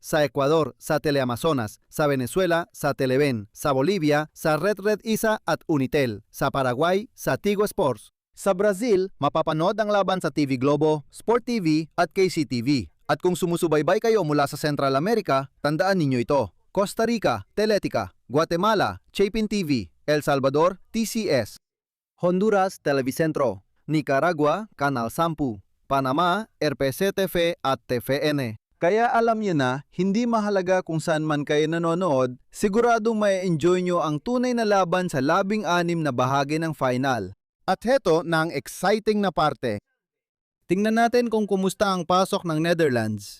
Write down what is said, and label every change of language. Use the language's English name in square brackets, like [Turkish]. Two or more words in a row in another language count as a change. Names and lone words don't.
[Filipino] Sa Ecuador, sa Teleamazonas. Sa Venezuela, sa Televen. Sa Bolivia, sa Red Isa at Unitel. Sa Paraguay, sa Tigo Sports. Sa Brazil, mapapanood ang laban sa TV Globo, Sport TV at KCTV. At kung sumusubaybay kayo mula sa Central America, tandaan ninyo ito. Costa Rica, Teletica. Guatemala, Chapin TV. El Salvador, TCS. Honduras, Televicentro. Nicaragua, Canal 10. Panama, RPC-TV at TVN. Kaya alam niyo na, hindi mahalaga kung saan man kayo nanonood, siguradong may enjoy nyo ang tunay na laban sa 16 na bahagi ng final. At heto na ang exciting na parte. Tingnan natin kung kumusta ang pasok ng Netherlands.